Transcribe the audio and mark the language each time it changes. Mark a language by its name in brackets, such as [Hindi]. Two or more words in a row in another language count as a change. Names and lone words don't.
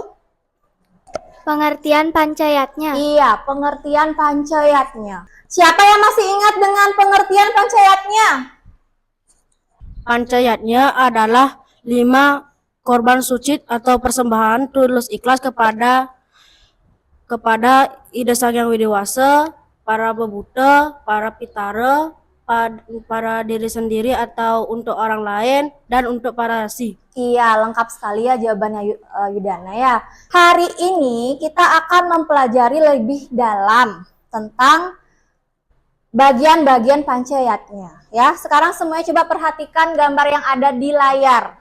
[Indonesian] Pengertian pancayatnya. Iya, pengertian pancayatnya. Siapa yang masih ingat dengan pengertian pancayatnya? Pancayatnya adalah 5 korban suci atau persembahan tulus ikhlas kepada Ida Sang Hyang Widi-Wasa, para bebuta, para pitara, para diri sendiri atau untuk orang lain, dan untuk para rasi. Iya, lengkap sekali ya jawabannya Yudana ya. Hari ini kita akan mempelajari lebih dalam tentang bagian-bagian pancayatnya. Ya, sekarang semuanya coba perhatikan gambar yang ada di layar.